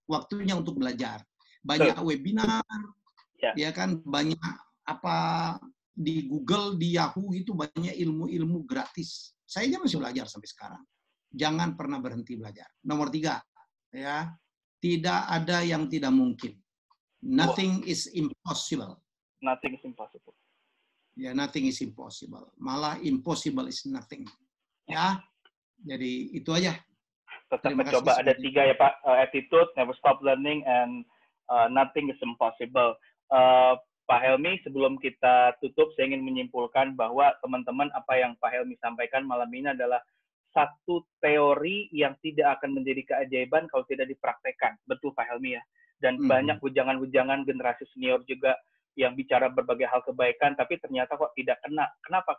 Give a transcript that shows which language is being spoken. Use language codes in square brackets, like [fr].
[id] Waktunya untuk belajar. Banyak webinar, ya kan, banyak apa di Google, di Yahoo gitu, banyak ilmu-ilmu gratis. Saya aja masih belajar sampai sekarang. Jangan pernah berhenti belajar. Nomor 3, ya, tidak ada yang tidak mungkin. [en] Nothing is impossible. Nothing is impossible. Ya, nothing is impossible. [id] Malah [en] impossible is nothing. [id] Ya, jadi itu aja. Tetap mencoba. Ada 3 ya, Pak. [en] Attitude, never stop learning, and nothing is impossible. [id] Pak Helmi, sebelum kita tutup, saya ingin menyimpulkan bahwa teman-teman, apa yang Pak Helmi sampaikan malam ini adalah satu teori yang tidak akan menjadi keajaiban kalau tidak dipraktekkan. Betul, Pak Helmi, ya. Dan banyak wejangan-wejangan generasi senior juga yang bicara berbagai hal kebaikan, tapi ternyata kok tidak kena. Kenapa?